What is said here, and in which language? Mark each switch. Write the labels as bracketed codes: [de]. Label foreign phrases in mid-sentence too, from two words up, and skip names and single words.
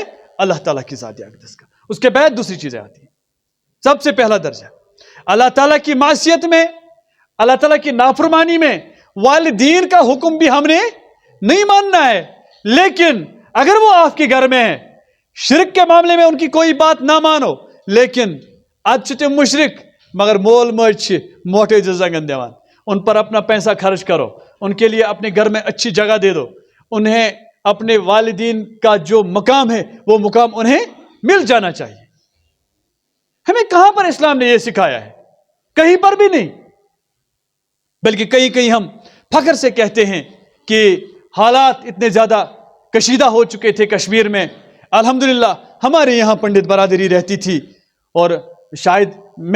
[ur] اللہ تعالیٰ کی ذات اقدس کا، اس کے بعد دوسری چیزیں آتی ہیں، سب سے پہلا درجہ اللہ تعالیٰ کی معصیت میں، اللہ تعالیٰ کی نافرمانی میں والدین کا حکم بھی ہم نے نہیں ماننا ہے، لیکن اگر وہ آپ کے گھر میں ہے، شرک کے معاملے میں ان کی کوئی بات نہ مانو، لیکن تم مشرک مگر [ks] مول موج موٹے زنگن دیوان، [ur] ان پر اپنا پیسہ خرچ کرو، ان کے لیے اپنے گھر میں اچھی جگہ دے دو، انہیں اپنے والدین کا جو مقام ہے وہ مقام انہیں مل جانا چاہیے۔ ہمیں کہاں پر اسلام نے یہ سکھایا ہے؟ کہیں پر بھی نہیں، بلکہ کہیں کہیں ہم فخر سے کہتے ہیں کہ حالات اتنے زیادہ کشیدہ ہو چکے تھے کشمیر میں، الحمدللہ ہمارے یہاں پنڈت برادری رہتی تھی، اور شاید میں